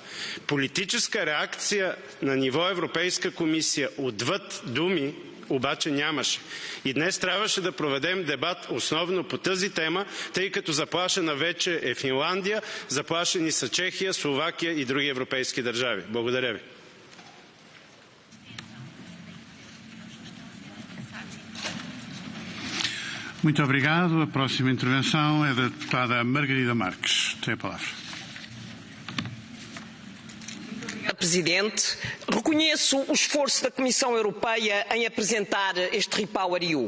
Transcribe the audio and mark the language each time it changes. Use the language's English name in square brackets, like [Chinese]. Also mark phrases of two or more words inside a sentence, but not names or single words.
[Bulgarian] Политическа реакция на ниво Европейска комисия отвъд думи обаче нямаше. И днес трябваше да проведем дебат основно по тази тема, тъй като заплашена вече е Финландия, заплашени са Чехия, Словакия и други европейски държави. Благодаря ви. [Portuguese] Muito obrigado. A próxima intervenção é da deputada Margarida Marques. Tem a palavra. Presidente, reconheço o esforço da Comissão Europeia em apresentar este Repower EU.